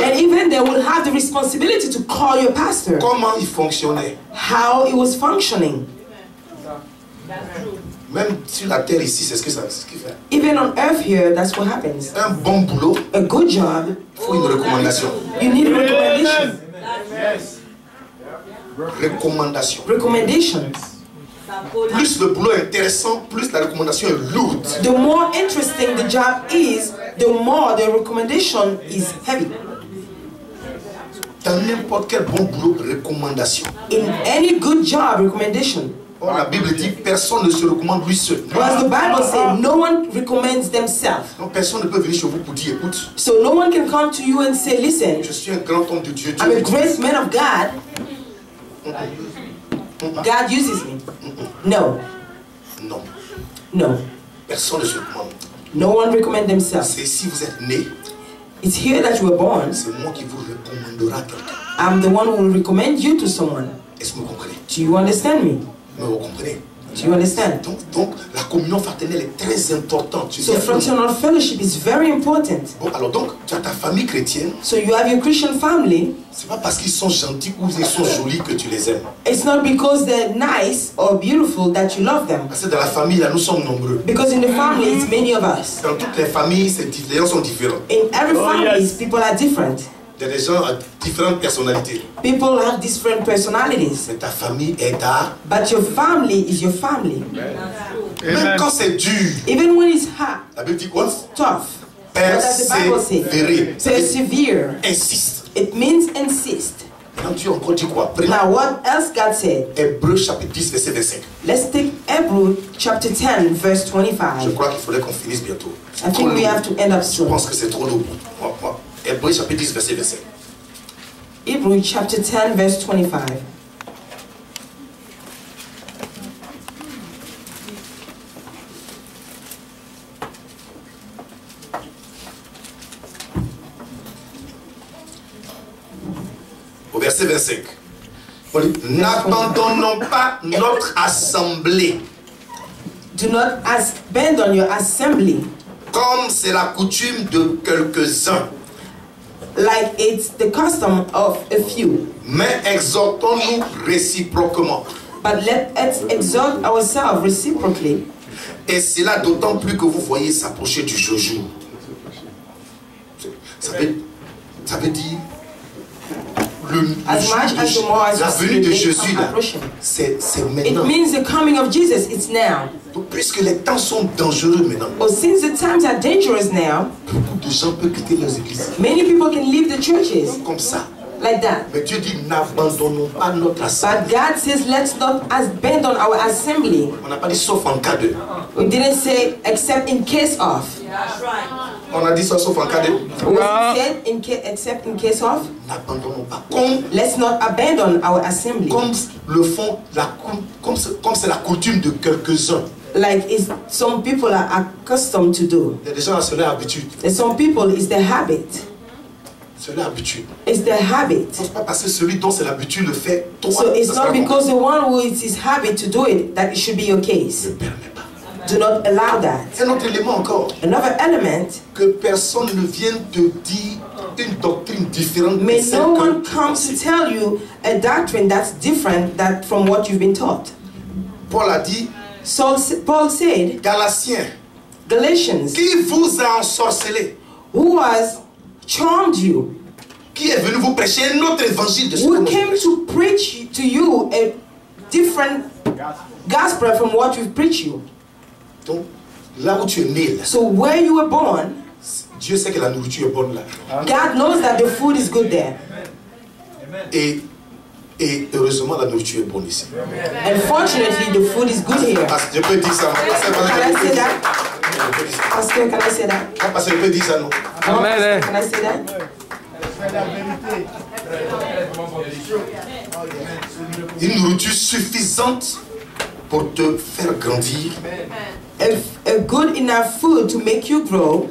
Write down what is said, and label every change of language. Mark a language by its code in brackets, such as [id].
[en] And even they will have the responsibility to call your pastor. [fr] Comment il fonctionnait. [en] How it was functioning. [fr] Même sur la terre ici, c'est ce qu'il fait. [en] Even on earth here, that's what happens. [fr] Un bon boulot, [en] A good job, [fr] il faut une recommandation. [en] you need recommendation. [fr] Recommandation. [en] Recommendations. [fr] Plus le boulot est intéressant, plus la recommandation est lourde. [en] The more interesting the job is, the more the recommendation is heavy. [fr] Dans n'importe quel bon boulot, recommandation. [en] In any good job, recommendation. [fr] Or, la Bible dit personne ne se recommande lui seul. [en] As the Bible says, no one recommends themselves. [fr] Donc personne ne peut venir chez vous pour dire écoute, [en] So no one can come to you and say, listen, [fr] je suis un grand homme de Dieu. Dieu [en] I'm a [fr] m'utilise. [en] great man of God. God uses me. No, [fr] Non, [en] no. [fr] personne ne se recommande. [en] No one recommend themselves. [fr] C'est si vous êtes né, [en] It's here that you were born. [fr] c'est moi qui vous recommandera quelqu'un. [en] I'm the one who will recommend you to someone. [fr] Est-ce que vous comprenez? [en] Do you understand me? [fr] Mais vous comprenez? [en] Do you understand? [fr] Donc, la communion fraternelle est très importante. Tu [en] So [fr] dis, [en] fraternal fellowship is very important. [fr] bon, alors donc, tu as ta famille chrétienne. [en] So you have your Christian family. [fr] C'est pas parce qu'ils sont gentils ou ils sont jolis que tu les aimes. [en] It's not because they're nice or beautiful that you love them. [fr] Parce que dans la famille, là, nous sommes nombreux. [en] Because in the family, it's many of us. [fr] Dans toutes les familles, les gens sont différents. [en] In every family, people are different. [fr] Il y a des gens à différentes personnalités. [en] People have different personalities. [fr] Mais ta famille est ta... [en] But your family is your family. [fr] Même quand c'est dur, [en] Even when it's hard, [fr] la Bible dit quoi? [en] tough. What does the Bible say? [fr] Persévérer. Ça veut dire [en] Persevere. [fr] insiste. [en] It means insist. [fr] Quand Dieu encore dit quoi? Prenez [en] Now, what else God said? [fr] Hébreux chapitre 10, verset 25. [en] Let's take Hebrew chapter 10, verse [fr] Je [en] 25. [fr] crois qu'il faudrait qu'on finisse bientôt. [en] I think we have to end up [fr] Je [en] soon. [fr] pense que c'est trop lourd. Hébreux chapitre 10, verset 25. [en] Hebrew chapter 10, verse 25. [fr] Au verset 25. On dit, n'abandonnons pas notre assemblée [en] Do not abandon your assembly [fr] comme c'est la coutume de quelques-uns. [en] Like it's the custom of a few. [fr] Mais exhortons-nous réciproquement. [en] But let's exhort ourselves reciprocally. [fr] Et cela d'autant plus que vous voyez s'approcher du jour. Ça veut dire [en] As much as the more as [fr] la [en] you see [fr] venue [en] the [fr] de [en] day [fr] Jésus là, [en] approaching. [fr] c'est [en] It [fr] maintenant. [en] means the coming of Jesus, it's now. [fr] Donc, puisque les temps sont dangereux maintenant, [en] But since the times are dangerous now, [fr] beaucoup de gens peuvent quitter leurs églises [en] many people can leave the churches [fr] comme ça. [en] like that. [fr] Mais Dieu dit n'abandonnons pas notre assemblée. [en] But God says, let's not abandon our assembly. [fr] On n'a pas dit sauf en cas de. [en] We didn't say except in case of. [fr] On a dit ça sauf en cas de. [en] We said except in case of. [fr] N'abandonnons pas. Comme [en] Let's not abandon our assembly. [fr] le font comme c'est la coutume de quelques-uns. [en] Like some people are accustomed to do. [fr] Il y a des gens, c'est leur habitude. [en] And some people, it's their habit. [fr] C'est leur habitude. [en] It's their habit. [fr] C'est pas parce que celui dont c'est l'habitude le fait, toi, [en] So it's [fr] ça sera bon. [en] because the one who it's his habit to do it that it should be your case. [fr] Ne permets pas. [en] Do not allow that. [fr] Un autre élément encore, [en] Another element, [fr] que personne ne vienne te dire une doctrine différente de [en] may [fr] celle [en] no [fr] que [en] one [fr] tu [en] come [fr] penses. [en] to tell you a doctrine that's different from what you've been taught. [fr] Paul a dit, [en] Paul said, [fr] Galatiens, [en] Galatians, [fr] qui vous a ensorcelé, [en] who has charmed you, [fr] qui est venu vous prêcher un autre évangile de ce que [en] who [fr] moi je [en] came [fr] prêche. [en] to preach to you a different gospel from what we've preached you. [fr] Donc, là où tu es né, là, [en] So where you were born, [fr] Dieu sait que la nourriture est bonne là. [en] God knows that the food is good there. [fr] Et heureusement, la nourriture est bonne ici. [en] And fortunately, the food is good here. [fr] Parce que je peux dire ça. [en] Can I say that? Pastor, can I say that? [fr] Non, parce que je peux dire ça, non. [en] Amen. Can I say that? [fr] Une nourriture suffisante pour te faire grandir [en] A good enough food to make you grow